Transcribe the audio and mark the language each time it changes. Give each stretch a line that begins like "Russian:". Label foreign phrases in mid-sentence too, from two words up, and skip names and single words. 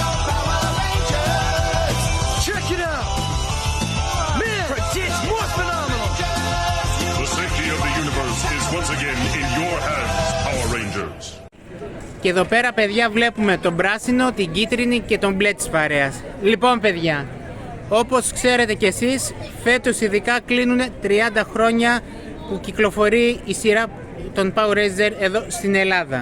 English: Check it out! Man, it's more phenomenal! The safety of the universe is once again in your hands, Power Rangers.
Greek: Και εδώ πέρα, παιδιά, βλέπουμε τον πράσινο, την κίτρινη και τον μπλε της παρέας. Λοιπόν, παιδιά, όπως ξέρετε κι εσείς, φέτος ειδικά κλείνουν 30 χρόνια που κυκλοφορεί η σειρά των Power Rangers εδώ στην Ελλάδα.